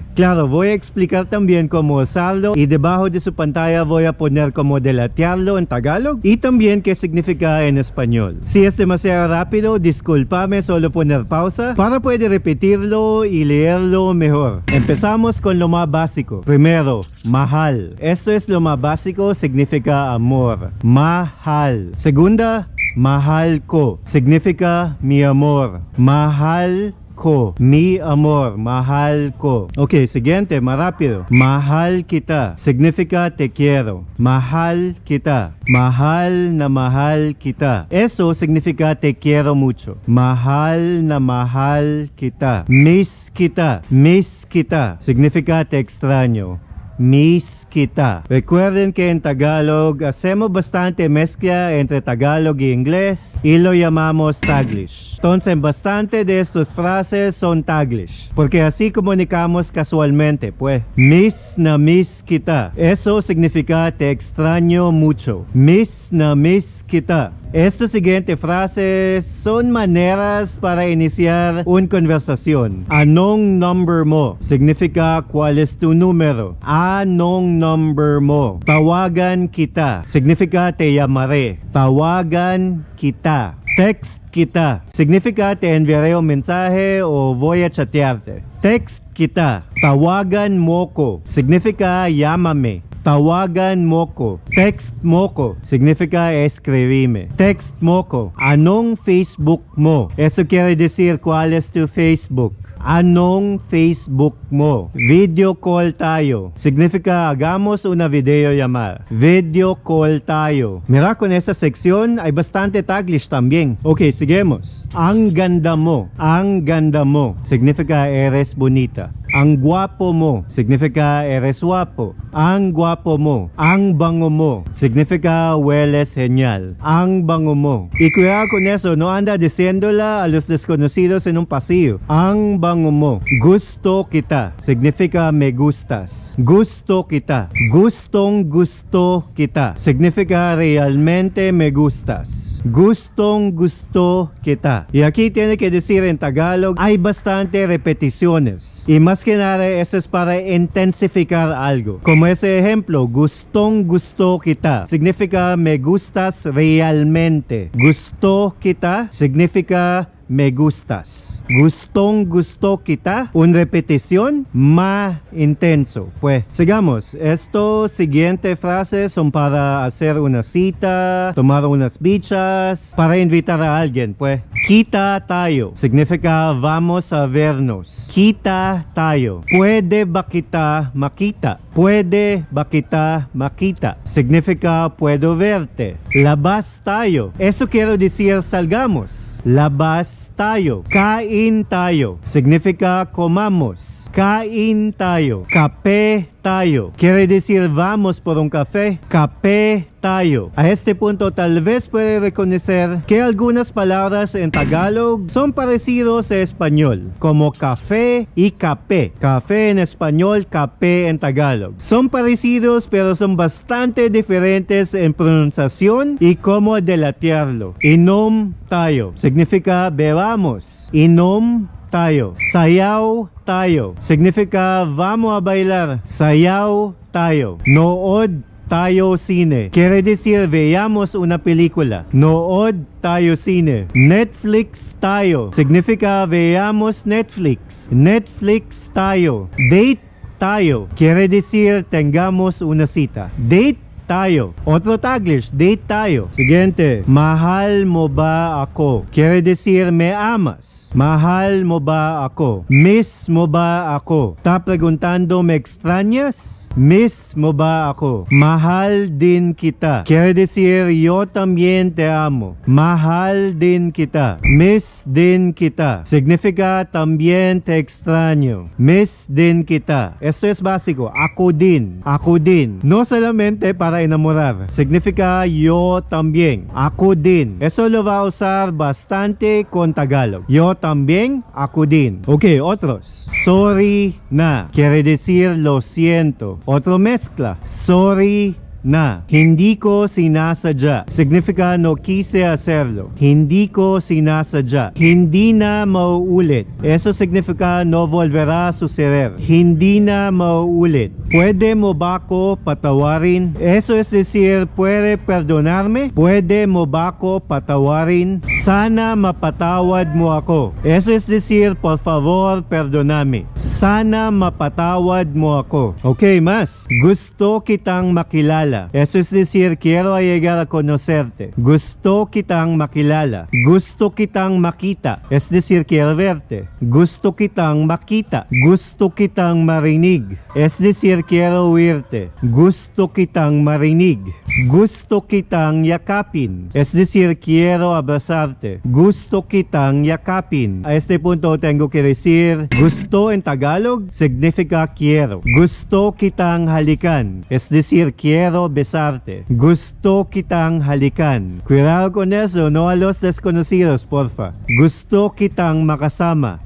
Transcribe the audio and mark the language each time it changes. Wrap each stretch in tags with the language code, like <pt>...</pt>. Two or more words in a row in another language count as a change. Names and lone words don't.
<es>Claro, voy a explicar también cómo usarlo y debajo de su pantalla voy a poner cómo delatearlo en Tagalog y también qué significa en español. Si es demasiado rápido, discúlpame, solo poner pausa para poder repetir y leerlo mejor. Empezamos con lo más básico. Primero, mahal. Esto es lo más básico, significa amor.</es> <tl>Mahal.</tl> <es>Segunda,</es> <tl>mahal ko.</tl> <es>Significa mi amor.</es> <tl>Mahal ko.</tl> <es>Mi amor.</es> <tl>Mahal ko.</tl> <es>Ok, siguiente, más rápido.</es> <tl>Mahal kita.</tl> <es>Significa te quiero.</es> <tl>Mahal kita. Mahal na mahal kita.</tl> <es>Eso significa te quiero mucho.</es> <tl>Mahal na mahal kita. Miss kita. Miss kita.</tl> <es>Significa te extraño.</es> <tl>Miss kita.</tl> <es>Recuerden que en Tagalog hacemos bastante mezcla entre Tagalog y inglés y lo llamamos Taglish. Entonces bastante de estas frases son Taglish, porque así comunicamos casualmente, pues.</es> <tl>Miss na miss kita.</tl> <es>Eso significa te extraño mucho.</es> <tl>Miss na miss kita.</tl> <es>Estas siguientes frases son maneras para iniciar una conversación.</es> <tl>Anong number mo?</tl> <es>Significa cuál es tu número.</es> <tl>Anong number mo? Tawagan kita.</tl> <es>Significa te llamaré.</es> <tl>Tawagan kita. Text kita.</tl> <es>Significa te enviaré un mensaje o voy a chatearte.</es> <tl>Text kita. Tawagan mo ko.</tl> <es>Significa llámame.</es> <tl>Tawagan mo ko. Text mo ko.</tl> <es>Significa escribime.</es> <tl>Text mo ko. Anong Facebook mo?</tl> <es>Eso quiere decir cuál es tu Facebook.</es> <tl>Anong Facebook mo? Video call tayo.</tl> <es>Significa hagamos una videollamada.</es> <tl>Video call tayo.</tl> <es>Mira, con esa sección hay bastante Taglish también. Ok, seguimos.</es> <tl>Ang ganda mo. Ang ganda mo.</tl> <es>Significa eres bonita.</es> <tl>Ang guapo mo.</tl> <es>Significa eres guapo.</es> <tl>Ang guapo mo. Ang bango mo.</tl> <es>Significa hueles genial.</es> <tl>Ang bango mo.</tl> <es>Y cuidado con eso, no anda diciéndola a los desconocidos en un pasillo.</es> <tl>Ang bango mo. Gusto kita.</tl> <es>Significa me gustas.</es> <tl>Gusto kita. Gustong gusto kita.</tl> <es>Significa realmente me gustas.</es> <tl>Gustong gusto kita.</tl> <es>Y aquí tiene que decir en Tagalog, hay bastante repeticiones. Y más que nada, eso es para intensificar algo. Como ese ejemplo,</es> <tl>gustong gusto kita.</tl> <es>Significa me gustas realmente.</es> <tl>Gusto kita</tl> <es>significa me gustas.</es> <tl>Gustong gusto kita.</tl> <es>Una repetición más intenso. Pues sigamos. Estos siguientes frases son para hacer una cita, tomar unas bichas, para invitar a alguien.</es> <tl>Pues kita tayo.</tl> <es>Significa vamos a vernos.</es> <tl>Kita tayo. Puede ba kita makita? Puede ba kita makita?</tl> <es>Significa puedo verte.</es> <tl>Labas tayo.</tl> <es>Eso quiero decir salgamos.</es> <tl>Labas tayo. Kain tayo.</tl> <es>Significa comamos.</es> <tl>Kain tayo. Kape tayo.</tl> <es>Quiere decir vamos por un café.</es> <tl>Kape tayo.</tl> <es>A este punto tal vez puede reconocer que algunas palabras en Tagalog son parecidos a español, como café y capé. Café en español, capé en Tagalog. Son parecidos pero son bastante diferentes en pronunciación y cómo delatearlo.</es> <tl>Inom tayo.</tl> <es>Significa bebamos.</es> <tl>Inom tayo. Sayaw tayo.</tl> <es>Significa vamos a bailar.</es> <tl>Sayaw tayo. Nood tayo cine.</tl> <es>Quiere decir veamos una película.</es> <tl>Nood tayo cine. Netflix tayo.</tl> <es>Significa veamos Netflix.</es> <tl>Netflix tayo. Date tayo.</tl> <es>Quiere decir tengamos una cita.</es> <tl>Date tayo.</tl> <es>Otro Taglish,</es> <tl>date tayo. Siguiente, mahal mo ba ako?</tl> <es>Quiere decir me amas.</es> <tl>Mahal mo ba ako? Miss mo ba ako?</tl> <es>Está preguntando, ¿me extrañas?</es> <tl>Miss mo ba ako? Mahal din kita.</tl> <es>Quiere decir, yo también te amo.</es> <tl>Mahal din kita. Miss din kita.</tl> <es>Significa, también te extraño.</es> <tl>Miss din kita.</tl> <es>Esto es básico.</es> <tl>Ako din. Ako din.</tl> <es>No solamente para enamorar. Significa, yo también.</es> <tl>Ako din.</tl> <es>Eso lo va a usar bastante con Tagalog. Yo también,</es> <tl>ako din. Okay, otros. Sorry na.</tl> <es>Quiere decir, lo siento. Otro mezcla.</es> <tl>Sorry na. Hindi ko sinasadya.</tl> <es>Significa no quise hacerlo.</es> <tl>Hindi ko sinasadya. Hindi na mauulit.</tl> <es>Eso significa no volverá a suceder.</es> <tl>Hindi na mauulit. Pwede mo ba ko patawarin?</tl> <es>Eso es decir, puede perdonarme?</es> <tl>Pwede mo ba ko patawarin? Sana mapatawad mo ako.</tl> <es>Eso es decir, por favor, perdoname.</es> <tl>Sana mapatawad mo ako. Okay, más. Gusto kitang makilala.</tl> <es>Eso es decir, quiero llegar a conocerte.</es> <tl>Gusto kitang makilala. Gusto kitang makita.</tl> <es>Es decir, quiero verte.</es> <tl>Gusto kitang makita. Gusto kitang marinig.</tl> <es>Es decir, quiero oírte.</es> <tl>Gusto kitang marinig. Gusto kitang yakapin.</tl> <es>Es decir, quiero abrazarte.</es> <tl>Gusto kitang yakapin.</tl> <es>A este punto tengo que decir, gusto en Tagalog significa quiero.</es> <tl>Gusto kitang halikan.</tl> <es>Es decir, quiero besarte.</es> <tl>Gusto kitang halikan.</tl> <es>Cuidado con eso, no a los desconocidos, porfa.</es> <tl>Gusto kitang makasama.</tl>